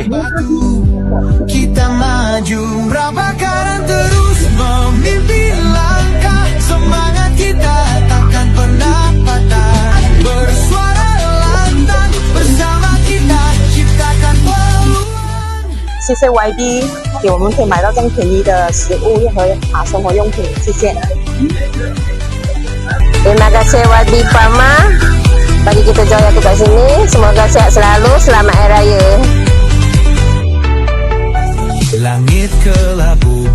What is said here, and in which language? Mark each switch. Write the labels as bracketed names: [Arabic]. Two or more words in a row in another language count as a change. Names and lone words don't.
[Malay] Kita maju berbakaran terus memimpin langkah, semangat kita takkan pernah patah. Bersuara lantang, bersama kita ciptakan peluang. [Chinese] 谢谢 YB 给我们可以买到这样便宜的食物和生活用品，谢谢。 [Malay] Terima kasih YB Prama bagi kita jualan kat sini. Semoga sihat selalu. Selamat Hari Raya. Langit kelabu